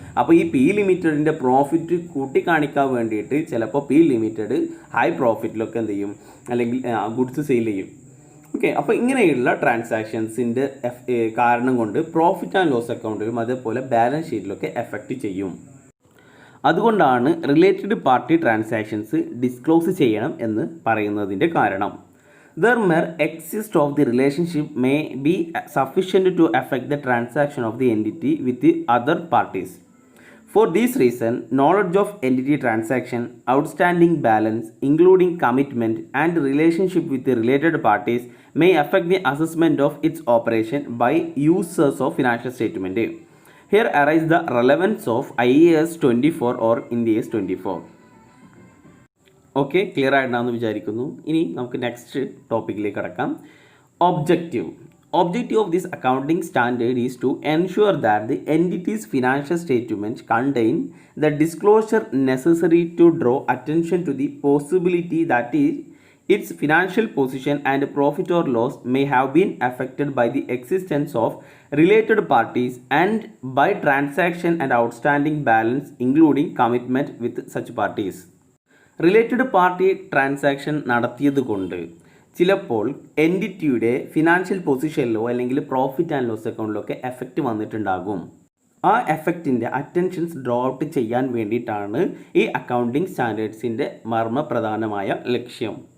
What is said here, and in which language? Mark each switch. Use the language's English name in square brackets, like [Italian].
[Malayalam] അപ്പോൾ ഈ P ലിമിറ്റഡിൻ്റെ profit കൂട്ടിക്കാണിക്കാൻ വേണ്ടിയിട്ട് ചിലപ്പോൾ പി ലിമിറ്റഡ് ഹൈ പ്രോഫിറ്റിലൊക്കെ എന്ത് ചെയ്യും, അല്ലെങ്കിൽ ഗുഡ്സ് സെയിൽ ചെയ്യും. ഓക്കെ, അപ്പോൾ ഇങ്ങനെയുള്ള ട്രാൻസാക്ഷൻസിൻ്റെ കാരണം കൊണ്ട് പ്രോഫിറ്റ് ആൻഡ് ലോസ് അക്കൗണ്ടിലും അതേപോലെ ബാലൻസ് ഷീറ്റിലൊക്കെ എഫക്റ്റ് ചെയ്യും. അതുകൊണ്ടാണ് റിലേറ്റഡ് പാർട്ടി ട്രാൻസാക്ഷൻസ് ഡിസ്ക്ലോസ് ചെയ്യണം എന്ന് പറയുന്നതിൻ്റെ കാരണം. [English] The mere exist of the relationship may be sufficient to affect the transaction of the entity with the other parties. For this reason, knowledge of entity transaction, outstanding balance, including commitment and relationship with the related parties may affect the assessment of its operation by users of financial statement. Here arises the relevance of IAS 24 or Indias 24. [Malayalam] Okay, clear ആയിട്ടാണെന്ന് വിചാരിക്കുന്നു. ഇനി നമുക്ക് next ടോപ്പിക്കിലേക്ക് കടക്കാം. [English] Objective of this accounting standard is to ensure that the entities financial statement contain the disclosure necessary to draw attention to the possibility that its financial position and profit or loss may have been affected by the existence of related parties and by transaction and outstanding balance, including commitment with such parties. [Malayalam] Related party transaction നടത്തിയത് കൊണ്ട് ചിലപ്പോൾ എൻറ്റിറ്റിയുടെ financial പൊസിഷനിലോ അല്ലെങ്കിൽ profit and loss അക്കൗണ്ടിലോ ഒക്കെ effect വന്നിട്ടുണ്ടാകും. ആ എഫക്റ്റിൻ്റെ attentions draw out ചെയ്യാൻ വേണ്ടിയിട്ടാണ് ഈ accounting സ്റ്റാൻഡേർഡ്സിൻ്റെ മർമ്മപ്രധാനമായ ലക്ഷ്യം.